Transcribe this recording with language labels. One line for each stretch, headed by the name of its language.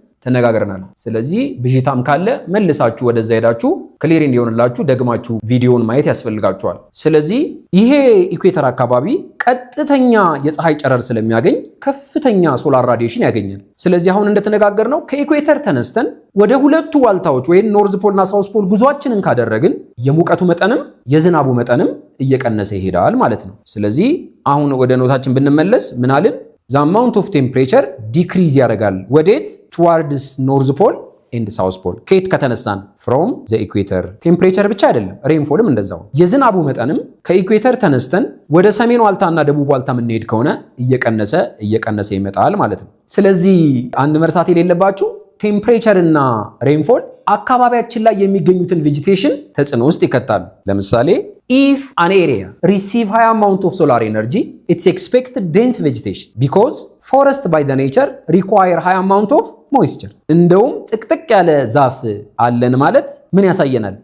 Amharic: ተነጋግረናል። ስለዚህ ብዥታም ካለ መልሳችሁ ወደዛ ሄዳችሁ ክሊር እንዲሆንላችሁ ደግማችሁ ቪዲዮውን ማየት ያስፈልጋችኋል። ስለዚህ ይሄ ኢኩዌተር አካባቢ ቀጥተኛ የፀሐይ ጨረር ስለሚያገኝ ከፍተኛ ሶላር ራዲዬሽን ያገኛል። ስለዚህ አሁን እንደተነጋገርነው ከኢኩዌተር ተነስተን ወደ ሁለቱ ዋልታዎች ወይም ኖርዝ ፖል እና ሳውስ ፖል ጉዟችንን ካደረግን የሙቀቱ መጠንም የዝናቡ መጠንም እየቀነሰ ይሄዳል ማለት ነው። ስለዚህ አሁን ወደ ኖታችን ብንመለስ ምን አልን?
English: the amount of temperature decrease
Amharic: ያደርጋል። ወዴት?
English: towards north pole and south pole።
Amharic: ከየት ከተነሳን?
English: from the equator።
Amharic: ቴምፕሬቸር ብቻ አይደለም ሬንፎልም እንደዛው። የዝናቡ መጠንም ከኢኩዌተር ተነስተን ወደ ሰሜን ዋልታና ደቡብ ዋልታ የምንሄድ ከሆነ እየቀነሰ ይመጣል ማለት ነው። ስለዚህ አንድ መርሳት የሌለባችሁ ቴምፕሬቸር እና ሬንፎል አካባቢያችን ላይ የሚገኙትን ቬጂቴሽን ተጽዕኖ ውስጥ ይከታሉ። ለምሳሌ
English: if an area receive high amount of solar energy, it's expected dense vegetation because forest by the nature require high amount of moisture።
Amharic: እንደውም ጥቅጥቅ ያለ ዛፍ አለን ማለት ምን ያሳየናል?